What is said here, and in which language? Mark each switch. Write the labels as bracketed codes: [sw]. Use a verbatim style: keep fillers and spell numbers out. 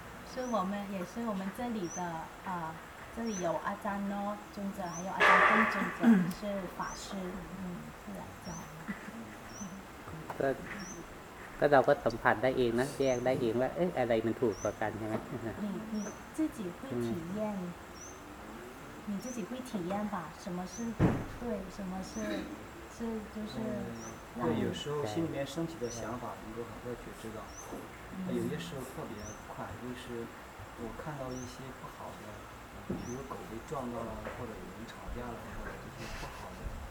[zh] 是我们也是我们这里的啊、呃，这里有阿赞诺尊者，还有阿赞东尊者是法师，嗯，是来教。 [th] ก็ก็เราก็สัมผัสได้เองนะแยกได้เองว่าเอ๊ะอะไรมันถูกกว่ากันใช่ไหม [zh] 你你自己会体验，你自己会体验吧？什么是对，什么是？是就是、嗯、对有时候心里面升起的想法能够很快觉知到有些时候特别快就是我看到一些不好的比如狗被撞到了或者有人吵架了或者这些不好的